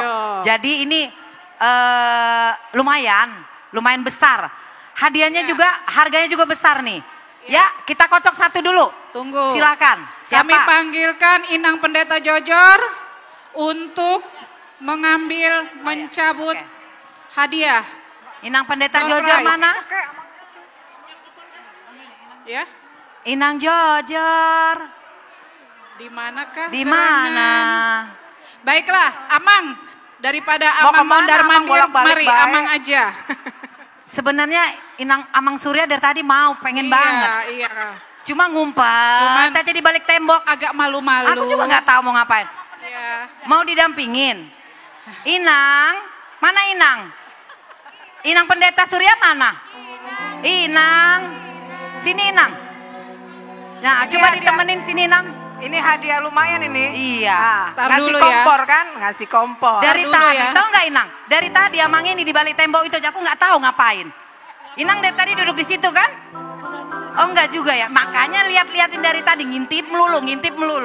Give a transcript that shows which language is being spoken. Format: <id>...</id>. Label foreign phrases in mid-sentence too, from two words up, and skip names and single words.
<id>Jadi ini lumayan besar. Hadiahnya juga, harganya juga besar nih. Ya, kita kocok satu dulu. Tunggu. Silakan. Siapa? Kami panggilkan Inang Pendeta Jojor untuk mencabut hadiah. Inang Pendeta Jojor mana? Ya. Inang Jojor. Di manakah? Di mana? Baiklah, Amang. Daripada Mau Amang kemana, Amang mondar-mandir, bolak-balik, mari baik. Amang aja. Sebenarnya Amang Surya dari tadi mau, pengen banget. Iya. Cuma ngumpet, aja di balik tembok. Agak malu-malu. Aku juga nggak tahu mau ngapain. Iya. Mau didampingin. Inang, mana Inang? Inang Pendeta Surya mana? Inang, sini Inang. Nah, Ini coba hadiah. ditemenin sini Inang. Ini hadiah lumayan ini. Iya. Ngasih kompor kan? Ngasih kompor. Dari tadi, tahu nggak Inang? Dari tadi Amang ini di balik tembok itu aja aku nggak tahu ngapain. Inang dari tadi duduk di situ kan? Oh enggak juga ya, makanya lihat-liatin dari tadi ngintip melulu.</id>